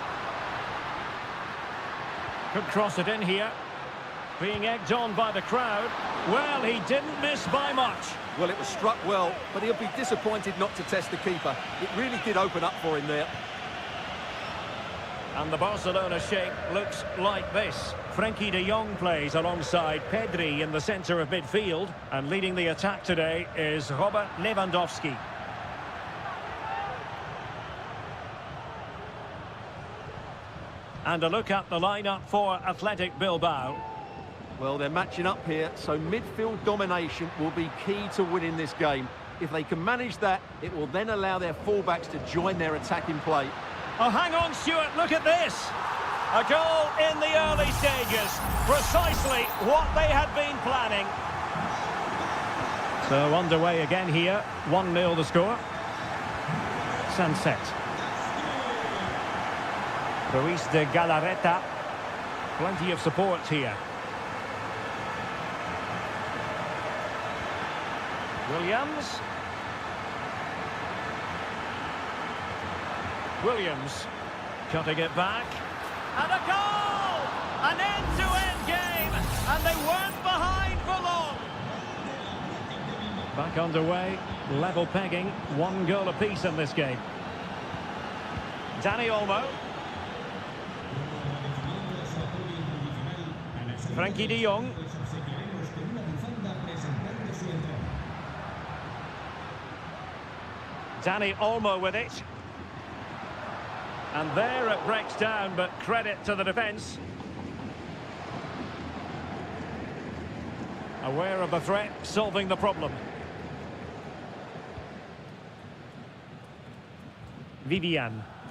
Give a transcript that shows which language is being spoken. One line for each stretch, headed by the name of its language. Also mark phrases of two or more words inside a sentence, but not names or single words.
English: Could cross it in here. Being egged on by the crowd. Well, he didn't miss by much. Well, it was struck well, but he'll be disappointed not to test the keeper. It really did open up for him there. And the Barcelona shape looks like this. Frenkie de Jong plays alongside Pedri in the centre of midfield. And leading the attack today is Robert Lewandowski. And a look at the lineup for Athletic Bilbao. Well, they're matching up here, so midfield domination will be key to winning this game. If they can manage that, it will then allow their fullbacks to join their attacking play. Oh, hang on, Stuart, look at this. A goal in the early stages. Precisely what they had been planning. So underway again here. 1-0 the score. Sunset. Ruiz de Galarreta. Plenty of support here. Williams. Williams cutting it back. And a goal! An end-to-end game, and they weren't behind for long. Back underway, level pegging, 1 goal apiece in this game. Dani Olmo. Frenkie de Jong. Dani Olmo with it. And there it breaks down, but credit to the defence. Aware of the threat, solving the problem. Vivian.